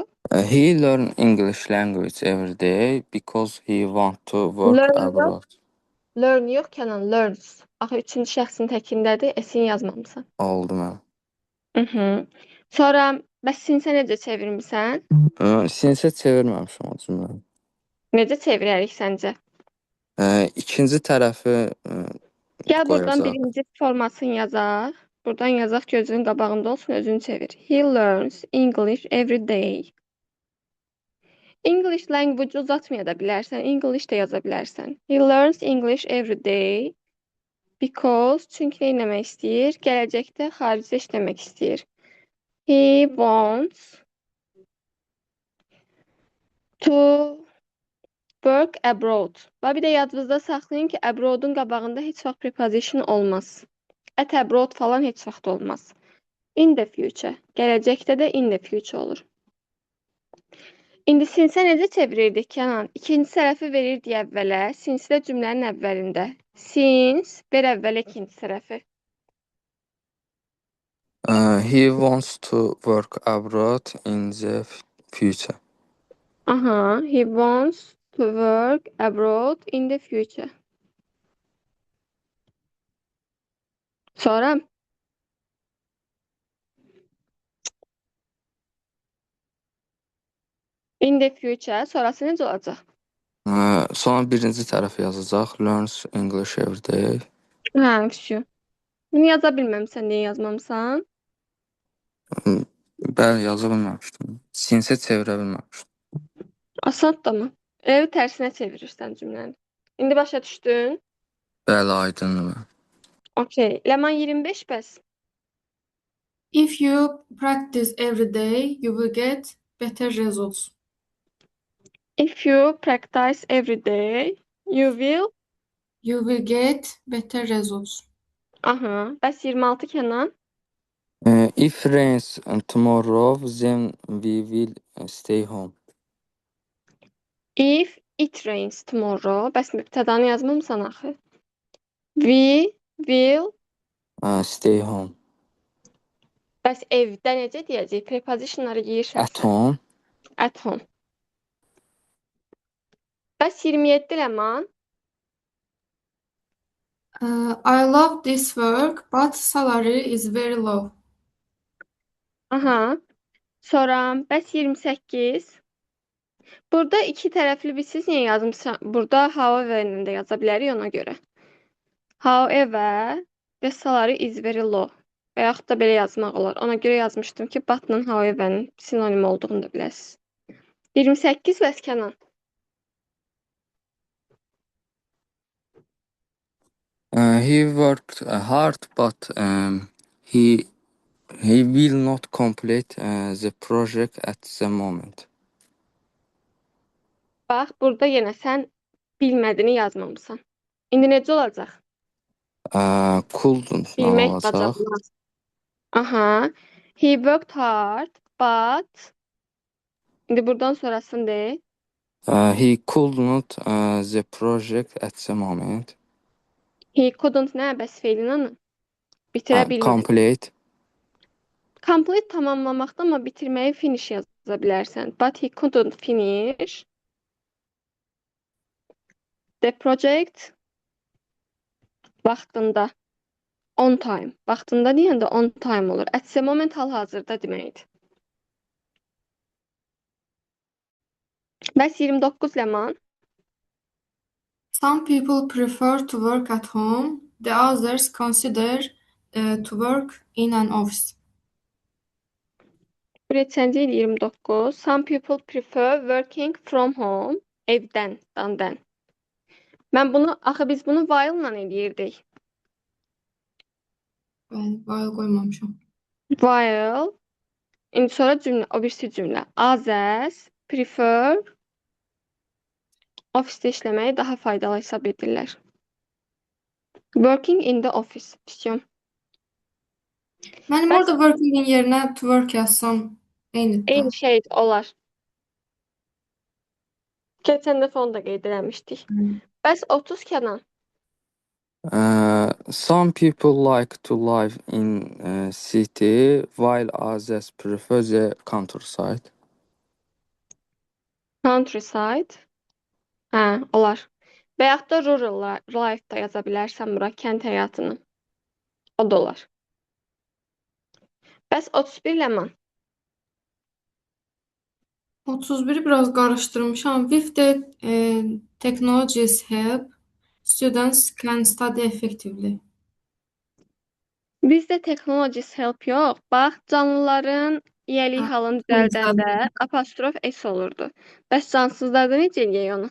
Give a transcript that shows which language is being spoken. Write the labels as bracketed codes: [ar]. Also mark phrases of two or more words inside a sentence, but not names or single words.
[en] He learn English language every day because he want to work [az] Learn yox. [en] abroad. [az] Learn yox Kənan. Learns. Axı üçüncü şəxsin təkindədir. Esin yazmamısan. Oldu mən. Sonra bəs sinsə necə çevirmisən? Sinsə çevirməmişəm o cümləni. Necə çevirərik səncə? İkinci tərəfi Gəl buradan qoyacaq. birinci formasını yazaq. Buradan yazaq gözünün qabağında olsun, özünü çevir. [en] He learns English every day. English language [az] uzatmaya da bilərsən. English də yaza bilərsən. [en] He learns English every day because [az] çünki nə etmək istəyir? Gələcəkdə xaricdə işləmək istəyir. [en] He wants to work abroad. [az] Və bir də yadınızda saxlayın ki, abroad'un qabağında heç vaxt preposition olmaz. [en] At abroad [az] falan heç vaxt olmaz. [en] In the future. [az] Gələcəkdə də [en] in the future [az] olur. İndi sinsə necə çevirirdik Kənan? İkinci tərəfi verirdik əvvələ. Sinsi də cümlənin əvvəlində. Since ver əvvələ ikinci tərəfi. [en] He wants to work abroad in the future. Aha, he wants to work abroad in the future. [az] Sonra [en] in the future [az] sonrası necə olacaq? Sonra birinci tərəfi yazacaq. [en] Learns English every day. [az] Hə, şu. Bunu yaza bilməmsən, niyə yazmamısan? Bəli, yaza bilməmişdim. Sinsə çevirə bilməmişdim. Asan da mı? Evi tərsinə çevirirsən cümləni. İndi başa düşdün? Bəli, aydındır. Okay. Ləman 25 bəs. [en] If you practice every day, you will get better results. If you practice every day, you will. You will get better results. [az] Aha. Bəs 26 Kənan. [en] If rains tomorrow, then we will stay home. If it rains tomorrow. [az] Bəs mübtədanı yazmamısan axı. [en] We will. Stay home. [az] Bəs evdə necə deyəcək? Prepositionları geyirsən At sən. home. [en] At home. [az] Bəs 27 Ləman. [en] I love this work, but salary is very low. [az] Aha. Sonra bəs 28. Burada iki tərəfli bir siz niyə yazmısan? Burada however-ını da yaza bilərik ona görə. [en] However, the salary is very low. [az] Və yaxud da belə yazmaq olar. Ona görə yazmışdım ki, but-la however-nin sinonim olduğunu da biləsiniz. 28 bəs Kənan. [en] He worked hard, but he will not complete the project at the moment. [az] Bax, burada yenə sən bilmədiyini yazmamısan. İndi necə olacaq? Couldn't Bilmək olacaq. bacarılmaz. [en] Aha. He worked hard, but [az] İndi buradan sonrasını de. [en] He could not the project at the moment. He couldn't [az] nə bəs feilin anı? Bitirə bilmədi. Complete. Complete tamamlamaqda amma bitirməyi finish yaza bilərsən. [en] But he couldn't finish the project vaxtında. On time. [az] Vaxtında deyəndə [en] on time [az] olur. [en] At the moment [az] hal-hazırda deməkdir. Bəs 29 Ləman. [en] Some people prefer to work at home. The others consider to work in an office. [az] Neçənci il 29. [en] Some people prefer working from home. [az] Evdən, dandan. Mən bunu, axı biz bunu while-la eləyirdik. Bəli, while qoymamışam. While. İndi sonra cümlə, o birisi cümlə. [en] Others prefer [az] ofisdə işləməyi daha faydalı hesab edirlər. [en] Working in the office. [tr] İstiyorum. [az] Mənim Bəs orada working-in yerinə [en] to work [az] yazsam eynidir də. eyni şey olar. Keçən dəfə onu da qeyd eləmişdik. Bəs 30 Kənan. [en] Some people like to live in city while others prefer the countryside. [az] Countryside. Hə, olar. Və yaxud da [en] rural life [az] da yaza bilərsən bura, kənd həyatını. O da olar. Bəs 31 Ləman. 31'i biraz karıştırmışam. [en] With the technologies help, students can study effectively. [az] Bizdə [en] technologies help [az] yox. Bax, canlıların yiyəlik Ha, halını can düzəldəndə apostrof s olurdu. Bəs cansızlarda necə eləyək onu?